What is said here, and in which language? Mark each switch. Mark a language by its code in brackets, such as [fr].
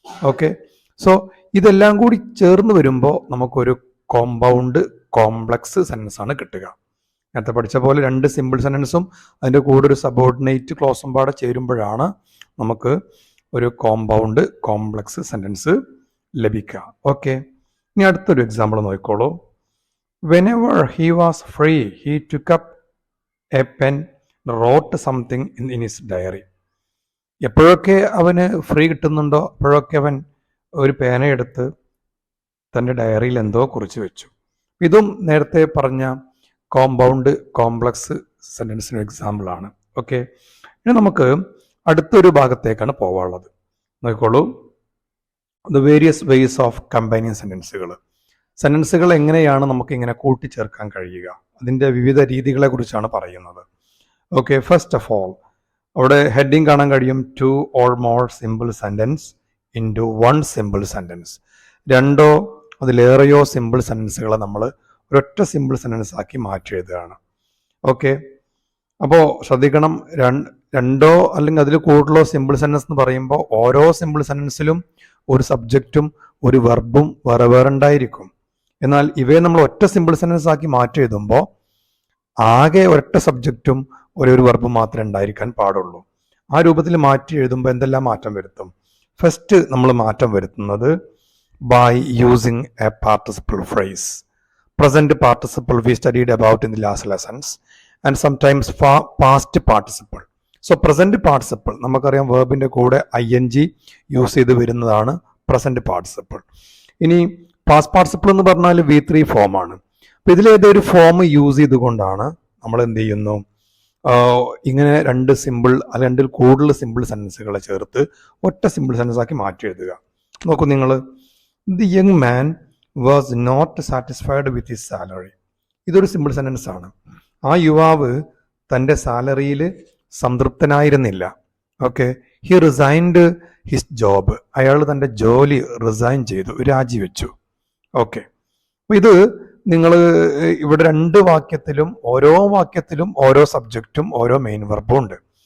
[ml] Okay, so ഇതെല്ലാം കൂടി ചേർന്ന് വരുമ്പോൾ നമുക്കൊരു കോമ്പൗണ്ട് കോംപ്ലക്സ് സെൻറ്റൻസ് ആണ് കിട്ടുക. നേരത്തെ പഠിച്ച പോലെ 2 സിമ്പിൾ സെൻറ്റൻസും അതിൻ്റെ കൂടെ ഒരു സബോർഡിനേറ്റ് ക്ലോസും പാടെ ചേരുമ്പോഴാണ് നമുക്ക് ഒരു കോമ്പൗണ്ട് കോംപ്ലക്സ് സെൻറ്റൻസ് ലഭിക്കുക. ഓക്കെ, ഇനി അടുത്തൊരു എക്സാമ്പിൾ നോക്കിക്കോളൂ. [en] Whenever he was free, he took up a pen, wrote something in his diary. [ml] എപ്പോഴൊക്കെ അവന് ഫ്രീ കിട്ടുന്നുണ്ടോ അപ്പോഴൊക്കെ അവൻ ഒരു പേനയെടുത്ത് തൻ്റെ ഡയറിയിൽ എന്തോ കുറിച്ച് വെച്ചു. ഇതും നേരത്തെ പറഞ്ഞ കോമ്പൗണ്ട് കോംപ്ലക്സ് സെൻറ്റൻസിന് എക്സാമ്പിൾ ആണ്. ഓക്കെ, ഇനി നമുക്ക് അടുത്തൊരു ഭാഗത്തേക്കാണ് പോവാനുള്ളത്. നോക്കിക്കോളൂ. [en] the various ways of combining [ml] സെൻറ്റൻസുകൾ എങ്ങനെയാണ് നമുക്ക് ഇങ്ങനെ കൂട്ടിച്ചേർക്കാൻ കഴിയുക, അതിൻ്റെ വിവിധ രീതികളെ കുറിച്ചാണ് പറയുന്നത്. ഓക്കെ, ഫസ്റ്റ് ഓഫ് ഓൾ അവിടെ ഹെഡിങ് കാണാൻ കഴിയും. [en] 2 or more simple sentence into 1 simple sentence. [ml] 2 അതിലേറെയോ simple സെൻറ്റൻസുകളെ നമ്മൾ ഒരൊറ്റ സിമ്പിൾ സെൻറ്റൻസ് ആക്കി മാറ്റി എഴുതുകയാണ്. ഓക്കെ, അപ്പോൾ ശ്രദ്ധിക്കണം. 2 അല്ലെങ്കിൽ അതിൽ കൂടുതലോ സിമ്പിൾ സെൻറ്റൻസ് എന്ന് പറയുമ്പോൾ ഓരോ സിമ്പിൾ സെൻറ്റൻസിലും ഒരു സബ്ജക്റ്റും ഒരു വെർബും വേറെ വേറെ ഉണ്ടായിരിക്കും. എന്നാൽ ഇവയെ നമ്മൾ ഒറ്റ സിമ്പിൾ സെന്റൻസ് ആക്കി മാറ്റി എഴുതുമ്പോൾ ആകെ ഒരൊറ്റ സബ്ജക്റ്റും ഒരു വെർബും മാത്രമേ ഉണ്ടായിരിക്കാൻ പാടുള്ളൂ. ആ രൂപത്തിൽ മാറ്റി എഴുതുമ്പോൾ എന്തെല്ലാം മാറ്റം വരുത്തും? ഫസ്റ്റ് നമ്മൾ മാറ്റം വരുത്തുന്നത് [en] by using a participle phrase. Present participle we studied about in the last lessons, and sometimes past participle. [ml] So present participle നമുക്കറിയാം വെർബിന്റെ കൂടെ ing യൂസ് ചെയ്ത് വരുന്നതാണ് പ്രസന്റ് പാർട്ടിസിപ്പിൾ. ഇനി പാസ്റ്റ് പാർട്ടിസിപ്പിൾ എന്ന് പറഞ്ഞാൽ V3 ഫോമാണ്. അപ്പൊ ഇതിലേതൊരു ഫോം യൂസ് ചെയ്തുകൊണ്ടാണ് നമ്മൾ എന്ത് ചെയ്യുന്നു, ഇങ്ങനെ രണ്ട് സിമ്പിൾ അല്ലെങ്കിൽ രണ്ടിൽ കൂടുതൽ സിമ്പിൾ സെന്റൻസുകളെ ചേർത്ത് ഒറ്റ സിമ്പിൾ സെന്റൻസ് ആക്കി മാറ്റി എഴുതുക. നോക്കൂ നിങ്ങൾ, [en] The young man was not satisfied with his salary. [ml] ഇതൊരു സിമ്പിൾ സെന്റൻസ് ആണ്. ആ യുവാവ് തൻ്റെ സാലറിയിൽ സംതൃപ്തനായിരുന്നില്ല. Okay, [en] He resigned his job. [ml] അയാൾ തൻ്റെ ജോലി റിസൈൻ ചെയ്തു, രാജിവെച്ചു. ഓക്കെ, ഇത് നിങ്ങൾ ഇവിടെ രണ്ട് വാക്യത്തിലും ഓരോ വാക്യത്തിലും ഓരോ സബ്ജക്റ്റും ഓരോ മെയിൻ വെർബും ഉണ്ട്.